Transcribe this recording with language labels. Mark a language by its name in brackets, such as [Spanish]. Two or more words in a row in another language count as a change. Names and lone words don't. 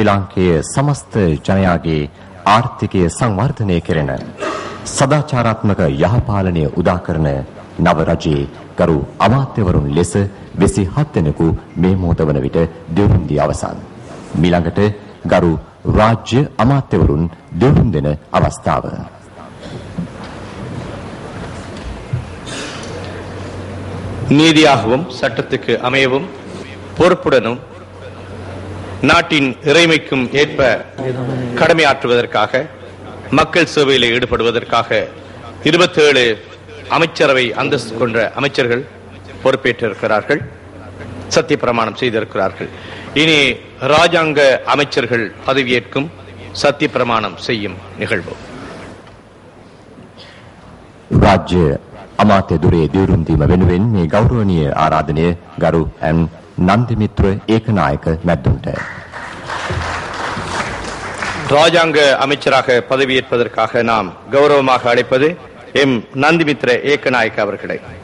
[Sinhala] ලාංකේය සමස්ත ජනයාගේ ආර්ථිකය සංවර්ධනය කරන සදාචාරාත්මක යහපාලනය උදා කරන නව රජයේ ගරු අමාත්‍යවරුන් ලෙස 27 දෙනෙකු මේ මොහොත වන විට දියුරුම් දී අවසන්. මීළඟට ගරු රාජ්‍ය අමාත්‍යවරුන් දියුරුම් දෙන අවස්ථාව. [Tamil] நீதியாகவும் சட்டத்துக்கு அமையவும் பொறுப்புடனும் நாட்டின் இறைமைக்கும் ஏற்ப கடமையாற்றுவதற்காக மக்கள் சேவையில் ஈடுபடுவதற்காக 27 அமைச்சரவை அந்தஸ்து கொண்ட அமைச்சர்கள் பொறுப்பேற்றிருக்கிறார்கள், சத்திய பிரமாணம் செய்திருக்கிறார்கள். இனி ராஜாங்க அமைச்சர்கள் பதவியேற்கும் சத்திய பிரமாணம் செய்யும் நிகழ்வு. [Sinhala] ராஜ்ய අමාත්‍ය දුරේ දියුරුම් දීම වෙනුවෙන් මේ ගෞරවනීය ආරාධනය ගරු එම් නන්දිමිත්‍ර ඒකනායක මැද්දුන්ට. [Tamil] ராஜாங்க அமைச்சராக பதவியேற்பதற்காக நாம் கௌரவமாக அழைப்பது எம் நந்திமித்ர ஏகநாயக்க அவர்களை.